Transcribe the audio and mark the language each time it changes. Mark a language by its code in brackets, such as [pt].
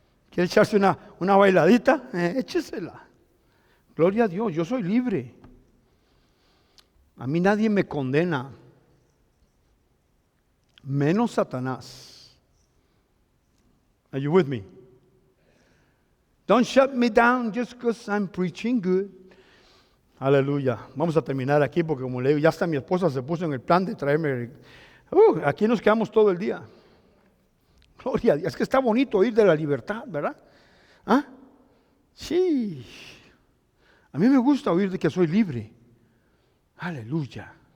[es] ¿Quiere echarse una bailadita? Échesela. Gloria a Dios, yo soy libre. A mí nadie me condena, menos Satanás. [en] Are you with me? Don't shut me down just because I'm preaching good. [es] Aleluya. Vamos a terminar aquí porque, como le digo, ya hasta mi esposa se puso en el plan de traerme. Aquí nos quedamos todo el día. Gloria a Dios. Es que está bonito oír de la libertad, ¿verdad? Sí. A mí me gusta oír de que soy libre. Aleluya.